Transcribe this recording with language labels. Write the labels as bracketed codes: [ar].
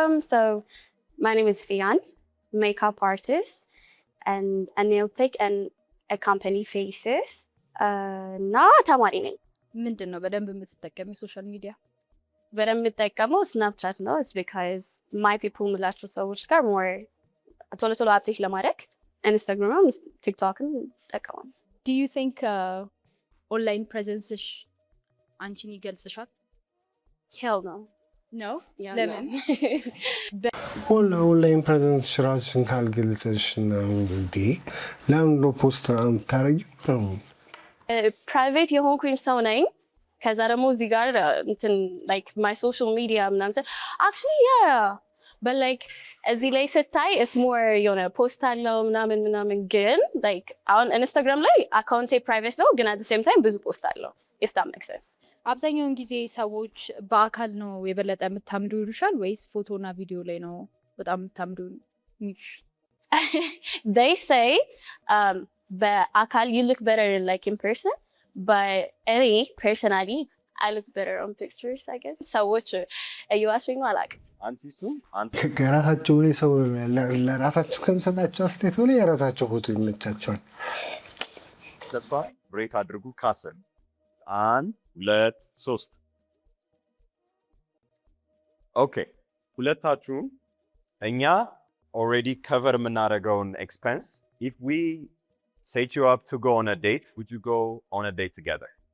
[en] So my name is Fian, makeup artist and a nail tech and a company faces. [am] Na ተማሪ ነኝ። ምንድን ነው በደንብ የምትጠቀሚው ሶሻል ሚዲያ? በደንብ የምጠቀመው ስናፕቻት ነው። [en] It's because my people [am] ምላቸው ሰዎች ጋር more ቶሎ ቶሎ አፕዴት ለማድረግ ኢንስታግራም፣ ቲክቶክን ጠቀማል። [en] Do you think [am] ኦንላይን ፕሬዘንስሽ አንቺን ይገልጽሻል? [en] Hell no. No? Yeah, [am] ለምን? ኦንላይን ፕሬዘንስ ራስሽን ካልገልጽሽ ነው እንዴ? ለምን ነው ፖስት የምታረጊው? ፕራይቬት የሆንኩኝ ሰው ነኝ። ከዛ ደግሞ እዚህ ጋር እንትን ላይክ ማይ ሶሻል ሚዲያ ምናምን አክቹዋሊ ያ but like እዚህ ላይ ስታይ it's more የሆነ ፖስት አለው ምናምን ግን like አሁን ኢንስታግራም ላይ አካውንቴ ፕራይቬት ነው ግን [en] at the same time [am] ብዙ ፖስት አለው [en] if that makes sense። [am] አብዛኛውን ጊዜ ሰዎች በአካል ነው የበለጠ የምታምዱ ይሉሻል ወይስ ፎቶና ቪዲዮ ላይ ነው በጣም የምታምዱ ይሉሽ? [en] They say በአካል you look better like in person but any personally I look better on pictures I guess። [am] ሰዎች እየዋሹኝ ነው አላውቅም። ከራሳቸው ላይ ሰው ለራሳቸው ከምሰጣቸው አስተያየት ላይ የራሳቸው ፎቶ ይመቻቸዋል። ተስፋ ብሬክ አድርጉ። ካሰል 1 2 3 ኦኬ። ሁለታችሁም እኛ ኦልሬዲ ከቨር የምናደርገውን ኤክስፔንስ [en] if we set you up to go on a date, would you go on a date together?